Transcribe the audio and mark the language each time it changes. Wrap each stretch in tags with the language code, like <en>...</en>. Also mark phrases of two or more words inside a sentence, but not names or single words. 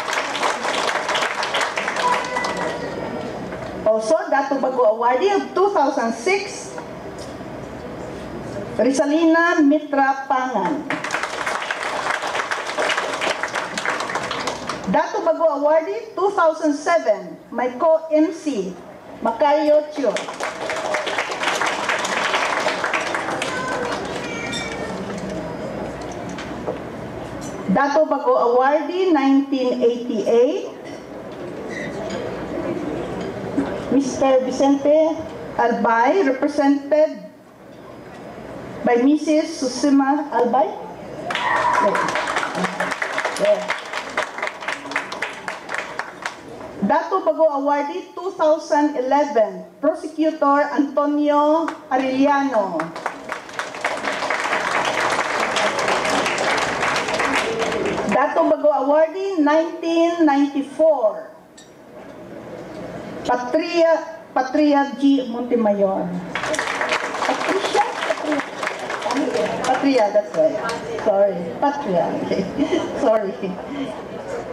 <en>Also, Dato Bago Awardee of 2006, Rizalina Mitra Pangan. Dato Bago Awardee 2007, my co-MC, Macayo Chio. Dato Bago Awardee 1988, Mr. Vicente Albay, represented by Mrs. Susima Albay. Dato Bago Awardee 2011, Prosecutor Antonio Arellano. Dato Bago Awardee 1994, Patria G. Montemayor. Patria, that's right. Sorry, Patria. Okay. Sorry.</en>